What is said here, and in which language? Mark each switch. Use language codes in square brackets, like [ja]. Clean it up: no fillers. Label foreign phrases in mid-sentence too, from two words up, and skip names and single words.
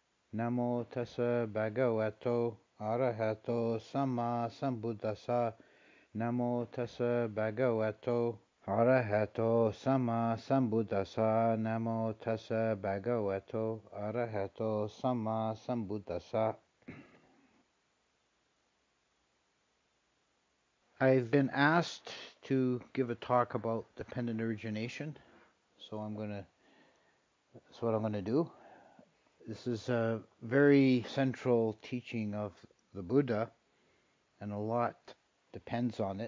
[pi] Namo tassa bhagavato arahato samma sambuddhassa. Namo tassa bhagavato arahato samma sambuddhassa. Namo tassa bhagavato arahato samma sambuddhassa. [en] I've been asked to give a talk about dependent origination, so that's what I'm gonna do. This is a very central teaching of the Buddha, and a lot depends on it.